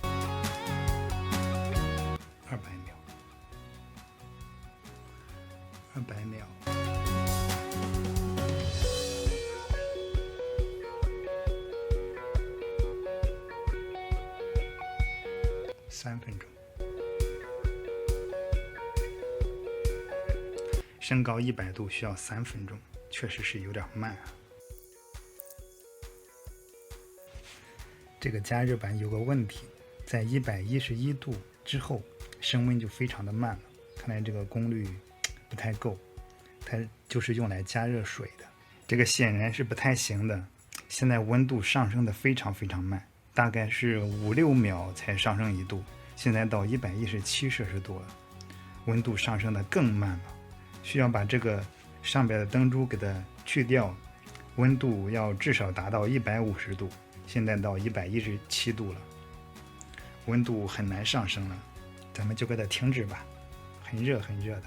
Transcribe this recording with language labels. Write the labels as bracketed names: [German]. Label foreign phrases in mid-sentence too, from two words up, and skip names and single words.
[Chinese] ，200 秒，200秒。3分鐘，升高100度需要3分鐘，確實是有點慢啊。這個加熱板有個問題，在111度之後升溫就非常的慢了，看來這個功率不太夠，它就是用來加熱水的，這個顯然是不太行的。現在溫度上升的非常非常慢，大概是5-6秒才上升1度，現在到117攝氏度了，溫度上升的更慢了，需要把這個上邊的燈珠給它去掉，溫度要至少達到150度，現在到117度了，溫度很難上升了，咱們就給它停止吧，很热很热的。